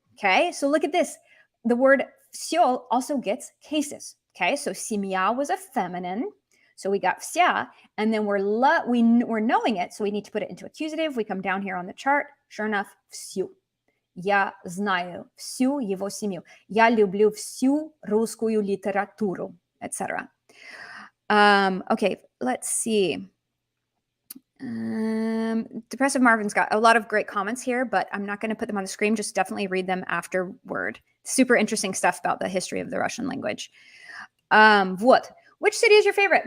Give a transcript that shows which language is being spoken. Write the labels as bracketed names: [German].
[English] Okay, so look at this. The word все also gets cases. Okay, so семья was a feminine. So we got вся, and then we're knowing it, so we need to put it into accusative. We come down here on the chart. Sure enough, всю. [Russian] Я знаю всю его семью. Я люблю всю русскую литературу, etc. [English] Okay, let's see. Depressive Marvin's got a lot of great comments here, but I'm not going to put them on the screen. Just definitely read them afterward. Super interesting stuff about the history of the Russian language. [Russian] Вот. [English] Which city is your favorite?